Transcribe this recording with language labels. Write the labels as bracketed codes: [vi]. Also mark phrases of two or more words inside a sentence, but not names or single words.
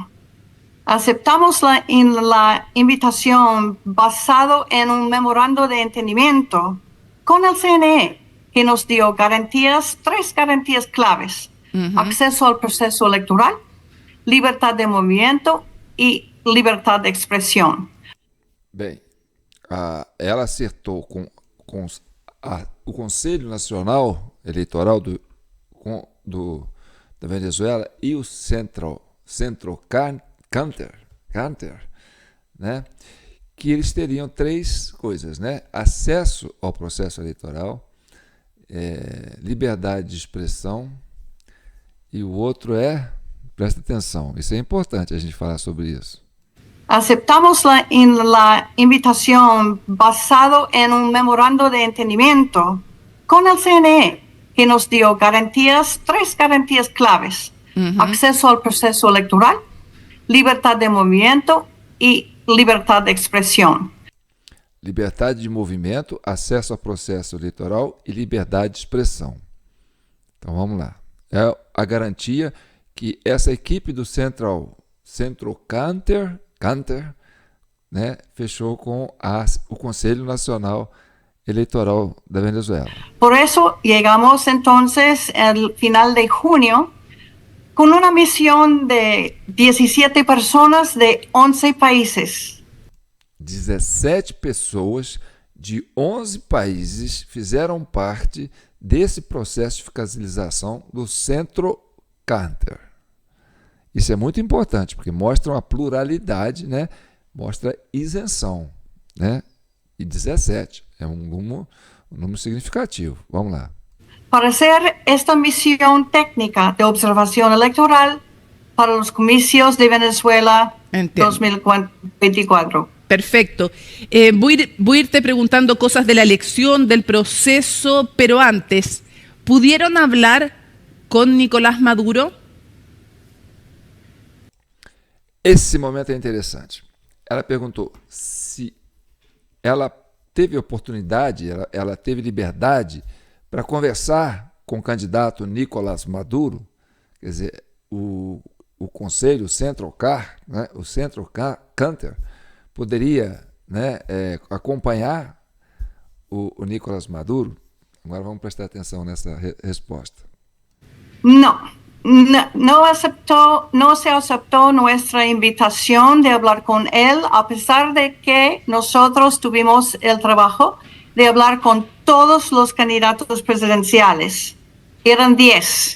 [es] Aceptamos la invitación basado en un memorando de entendimiento con el CNE que nos dio tres garantías claves: acceso al proceso electoral, libertad de movimiento [pt] e liberdade de expressão. Bem, ela acertou com o Conselho Nacional Eleitoral da Venezuela e o Centro Canter, né? Que eles teriam 3 coisas, né? Acesso ao processo eleitoral, liberdade de expressão, e o outro presta atenção, isso é importante a gente falar sobre isso. [es] Aceptamos la invitación basado en un memorando de entendimiento con el CNE que nos dio tres garantías claves: acceso al proceso electoral, libertad de movimiento y libertad de expressão. [pt] Liberdade de movimento, acesso ao processo eleitoral e liberdade de expressão. Então vamos lá. É a garantia que essa equipe do Centro Canter, né, fechou com o Conselho Nacional Eleitoral da Venezuela. [es] Por eso llegamos entonces al final de junio con una misión de 17 personas de 11 países. [pt] 17 pessoas de 11 países fizeram parte desse processo de fiscalização do Centro Canter. Isso é muito importante, porque mostra uma pluralidade, né? Mostra isenção, né? E 17 é um número significativo. Vamos lá. [es] Para hacer esta misión técnica de observación electoral para los comicios de Venezuela 2024. Perfecto. Voy a irte preguntando cosas de la elección, del proceso, pero antes, ¿pudieron hablar con Nicolás Maduro? [pt] Esse momento é interessante. Ela perguntou se ela teve oportunidade, ela teve liberdade para conversar com o candidato Nicolás Maduro, quer dizer, o Conselho, o Centro Canter, poderia, né, acompanhar o Nicolás Maduro? Agora vamos prestar atenção nessa resposta. [es] No se aceptó nuestra invitación de hablar con él, a pesar de que nosotros tuvimos el trabajo de hablar con todos los candidatos presidenciales. Eran 10.